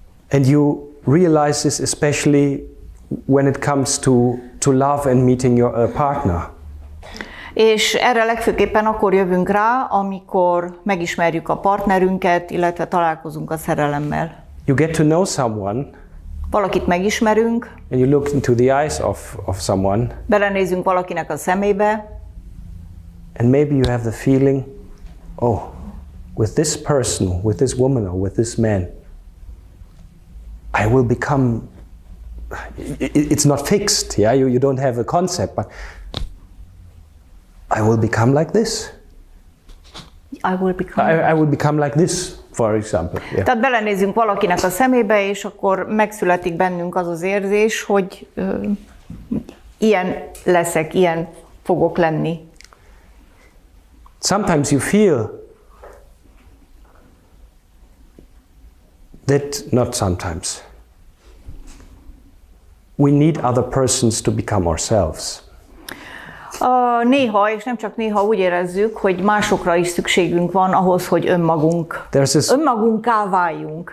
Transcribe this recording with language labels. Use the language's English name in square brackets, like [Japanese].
[English] And you realize this especially when it comes to love and meeting your partner. [Hungarian] És erre legfőképpen akkor jövünk rá, amikor megismerjük a partnerünket, illetve találkozunk a szerelemmel. [English] You get to know someone. [Hungarian] Valakit megismerünk. [English] And you look into the eyes of someone. [Hungarian] Belenézünk valakinek a szemébe. [English] And maybe you have the feeling, oh, with this person, with this woman or with this man, I will become, it's not fixed, yeah, you don't have a concept, but I will become like this. I will become like this, for example. Yeah. [Hungarian] Tehát belenézünk valakinek a szemébe, és akkor megszületik bennünk az az érzés, hogy ilyen leszek, ilyen fogok lenni. [English] Sometimes you feel that, not sometimes, we need other persons to become ourselves. [Hungarian] Néha, és nem csak néha úgy érezzük, hogy másokra is szükségünk van ahhoz, hogy önmagunká váljunk.